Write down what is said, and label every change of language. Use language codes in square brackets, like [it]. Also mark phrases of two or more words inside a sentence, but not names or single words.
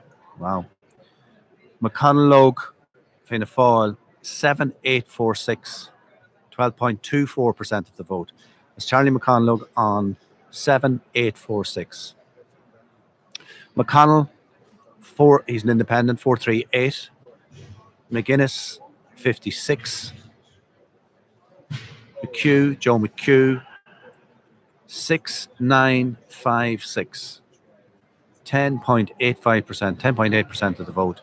[en] Wow. McConnell Fianna Fáil 7846. 12.24% of the vote. It's Charlie McConnell on 7846. McConnell, he's an independent, 438. McGuinness, 56. Joe McHugh, 6956. 10.85%, 10.8% of the vote.